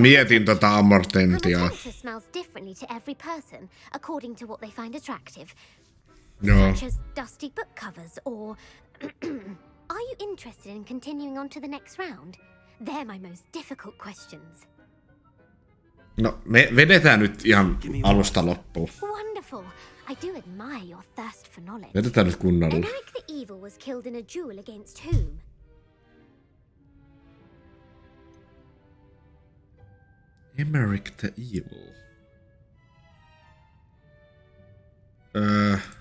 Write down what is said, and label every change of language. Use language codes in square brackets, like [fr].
[fi] mietin tota [en] An amortentia. attractor smells differently to every person according to what they find attractive, [fi] Joo. [en] such as dusty book covers or... Are you interested in continuing on to the next round? They're my most difficult questions. [fi] No, me vedetään nyt ihan alusta loppuun. [en] Wonderful. I do admire your thirst for knowledge. [fi] Vedetään nyt kunnolla. [en] Emeric the Evil was killed in a duel against whom? Emeric the Evil.